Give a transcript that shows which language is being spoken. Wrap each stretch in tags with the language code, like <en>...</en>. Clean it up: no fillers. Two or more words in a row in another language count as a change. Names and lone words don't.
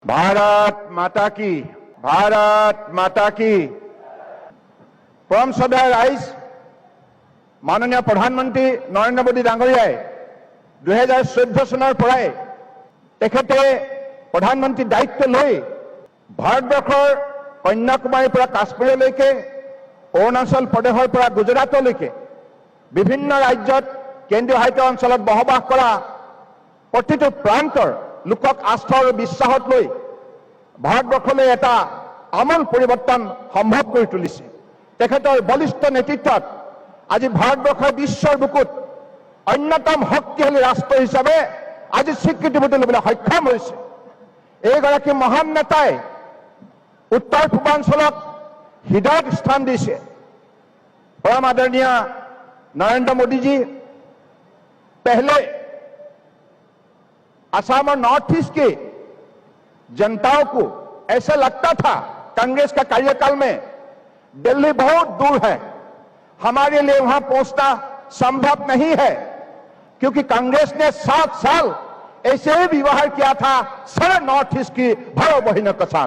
<hi>भारत माता की, भारत माता की।</hi> <as>পৰম শ্ৰদ্ধাৰ ৰাইজ মাননীয় প্ৰধানমন্ত্ৰী নৰেন্দ্ৰ মোদী ডাঙৰীয়াই 2014 চনৰ পৰাই তেখেতে প্ৰধানমন্ত্ৰী দায়িত্ব লৈ ভাৰতবৰ্ষৰ কন্যাকুমাৰীৰ পৰা কাশ্মীৰলৈকে অৰুণাচল প্ৰদেশৰ পৰা গুজৰাটলৈকে বিভিন্ন ৰাজ্যত কেন্দ্ৰীয় শাসিত অঞ্চলত বসবাস কৰা প্ৰতিটো প্ৰান্তৰ লোকক আস্থা আৰু বিশ্বাসত লৈ ভাৰতবৰ্ষলৈ এটা আমূল পৰিৱৰ্তন সম্ভৱ কৰি তুলিছে। তেখেতৰ বলিষ্ঠ নেতৃত্বত আজি ভাৰতবৰ্ষৰ বিশ্বৰ বুকুত অন্যতম শক্তিশালী ৰাষ্ট্ৰ হিচাপে আজি স্বীকৃতি দিবলৈ সক্ষম হৈছে। এইগৰাকী মহান নেতাই উত্তৰ পূৰ্বাঞ্চলক হৃদয়ত স্থান দিছে।</as> <hi>परम आदरणीय नरेंद्र मोदी जी पहले असम और नॉर्थ ईस्ट की जनताओं को ऐसा लगता था कांग्रेस का कार्यकाल में दिल्ली बहुत दूर है, हमारे लिए वहां पहुंचना संभव नहीं है, क्योंकि कांग्रेस ने 7 साल ऐसे ही व्यवहार किया था सारे नॉर्थ ईस्ट की भाइयों बहनों के साथ।</hi>